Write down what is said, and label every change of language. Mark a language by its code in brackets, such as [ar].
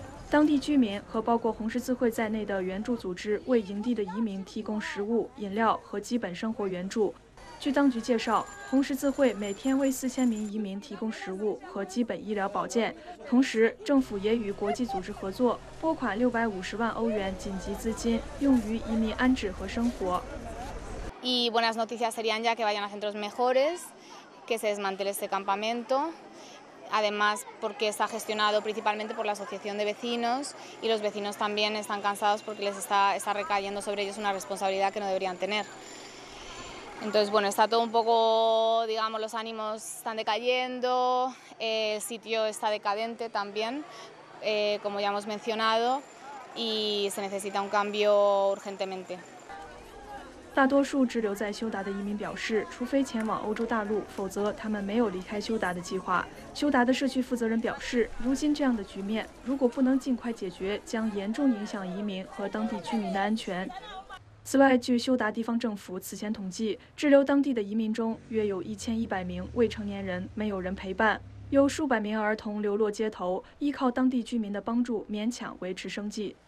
[zh] 当地居民和包括红十字会在内的援助组织为营地的移民提供食物、饮料和基本生活援助。据当局介绍，红十字会每天为4000名移民提供食物和基本医疗保健，同时政府也与国际组织合作，拨款650万欧元紧急资金，用于移民安置和生活。 [es] Y buenas noticias serían ya que vayan a centros mejores, que se desmantele este campamento. Además, porque está gestionado principalmente por la Asociación de Vecinos y los vecinos también están cansados porque les está recayendo sobre ellos una responsabilidad que no deberían tener. Entonces, bueno, está todo un poco, digamos, los ánimos están decayendo, el sitio está decadente también, como ya hemos mencionado, y se necesita un cambio urgentemente. [zh] 大多数滞留在休达的移民表示，除非前往欧洲大陆，否则他们没有离开休达的计划。休达的社区负责人表示，如今这样的局面如果不能尽快解决，将严重影响移民和当地居民的安全。此外，据休达地方政府此前统计，滞留当地的移民中约有1100名未成年人没有人陪伴，有数百名儿童流落街头，依靠当地居民的帮助勉强维持生计。